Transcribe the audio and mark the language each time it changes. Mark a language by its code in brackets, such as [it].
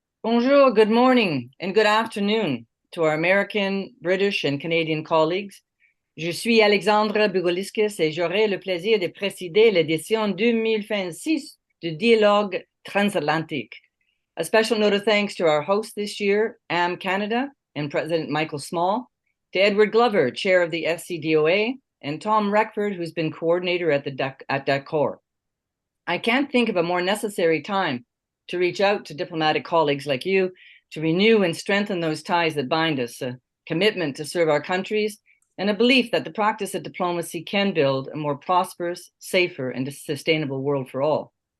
[en] Bonjour, good morning, and good afternoon to our American, British, and Canadian colleagues. [fr] Je suis Alexandra Bugailiskis et j'aurai le plaisir de présider l'édition 2026 du Dialogue Transatlantique. [en] A special note of thanks to our host this year, AM Canada, and President Michael Small, to Edward Glover, Chair of the FCDOA, and Tom Reckford, who's been coordinator at Dakar. I can't think of a more necessary time to reach out to diplomatic colleagues like you to renew and strengthen those ties that bind us, a commitment to serve our countries, and a belief that the practice of diplomacy can build a more prosperous, safer, and sustainable world for all.